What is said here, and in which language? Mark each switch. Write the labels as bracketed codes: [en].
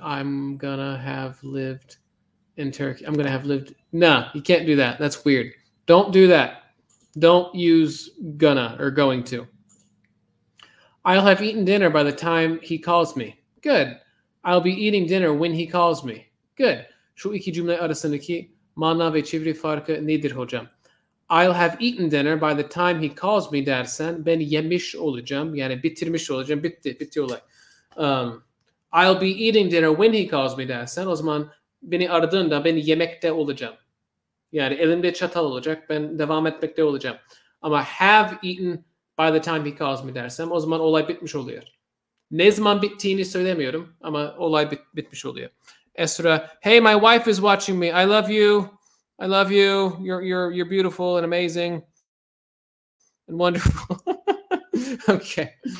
[en] I'm gonna have lived in Turkey. I'm gonna have lived. No, you can't do that. That's weird. Don't do that. Don't use gonna or going to. I'll have eaten dinner by the time he calls me. Good. I'll be eating dinner when he calls me. Good. [tr] Şu iki cümle arasındaki mana ve çeviri farkı nedir hocam? [en] I'll have eaten dinner by the time he calls me [tr] dersen ben yemiş olacağım. Yani bitirmiş olacağım. Bitti olay. [en] I'll be eating dinner when he calls me [tr] dersen o zaman beni aradığında ben yemekte olacağım. Yani elimde çatal olacak. Ben devam etmekte olacağım. Ama [en] have eaten by the time he calls me [tr] dersem o zaman olay bitmiş oluyor. Ne zaman bittiğini söylemiyorum ama olay bitmiş oluyor. [en] Esra, hey, my wife is watching me. I love you. I love you. You're beautiful and amazing. and wonderful. Okay.